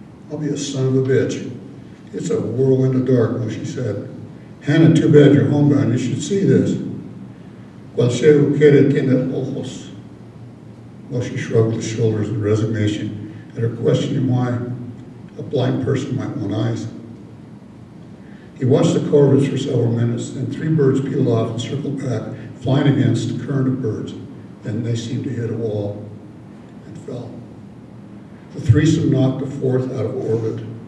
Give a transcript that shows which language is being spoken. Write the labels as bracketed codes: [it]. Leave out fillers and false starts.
[en] "I'll be a son of a bitch. It's a whirlwind of dark," Moshe said. "Hannah, too bad you're homebound. You should see this." [es] "Cualquiera quiere tener ojos." [en] Moshe shrugged his shoulders in resignation at her questioning why a blind person might want eyes. He watched the corvids for several minutes, then 3 birds peeled off and circled back, flying against the current of birds. Then they seemed to hit a wall and fell. The threesome knocked the 4th out of orbit.